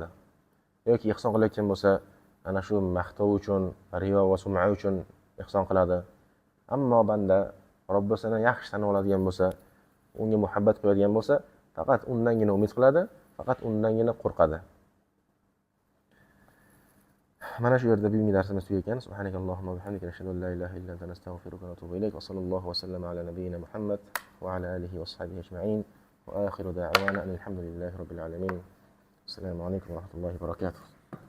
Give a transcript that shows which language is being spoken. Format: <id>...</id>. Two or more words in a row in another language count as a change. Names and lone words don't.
<uz>Yoki ihson qilayotgan bo'lsa, ana shu maqtov uchun, riyo va sum'a uchun ihson qiladi. Ammo banda Robbisini yaxshi tanib oladigan bo'lsa, unga muhabbat qo'yadigan bo'lsa, faqat undangina umid qiladi, faqat undangina qo'rqadi. mana shu yerda bugungi darsimiz tugagan.</uz> <ar>سبحانك اللهم وبحمدك نشهد أن لا إله إلا أنت نستغفرك ونتوب إليك. وصلى الله وسلم على نبينا محمد وعلى آله وصحبه أجمعين. وآخر دعوانا الحمد لله رب العالمين. السلام عليكم ورحمة الله وبركاته.</ar>